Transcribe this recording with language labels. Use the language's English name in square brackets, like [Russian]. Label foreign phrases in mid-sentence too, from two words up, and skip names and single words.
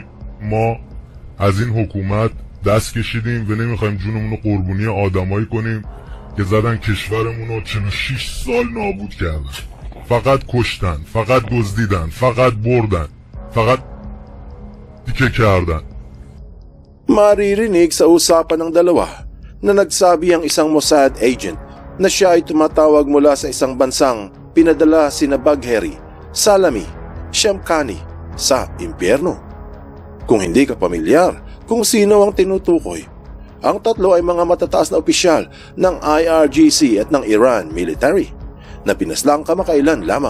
[Persian] ما از این حکومت دست کشیدیم و نمیخوایم جونمون رو قربونی آدمایی کنیم که زدن کشورمون رو 46 سال نابود کردن. فقط کشتن، فقط دزدیدن، فقط بردن، فقط دیکه کردن. [Filipino] Maririnig sa usapan ng dalawa na nagsabi ang isang Mossad agent na siya ay tumatawag mula sa isang bansang pinadala sina Bagheri, Salami, Shamkhani sa impyerno. Kung hindi ka pamilyar kung sino ang tinutukoy, ang tatlo ay mga matataas na opisyal ng IRGC at ng Iran military na pinaslang kamakailan lamang.